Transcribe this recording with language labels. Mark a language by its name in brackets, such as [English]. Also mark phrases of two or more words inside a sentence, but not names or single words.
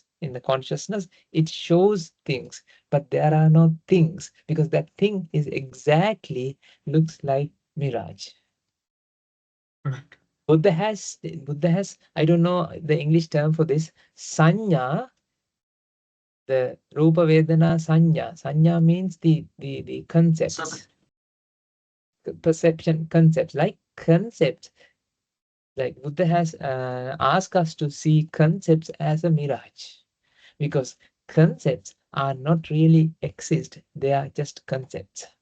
[English] In the consciousness, it shows things, but there are no things, because that thing is exactly looks like mirage. Correct. Buddha has, I don't know the English term for this, sanya, the [Pali] rupa vedana sanya. [English] Sanya means the concepts, perception concepts, like concepts. Like Buddha has asked us to see concepts as a mirage, because concepts are not really exist, they are just concepts.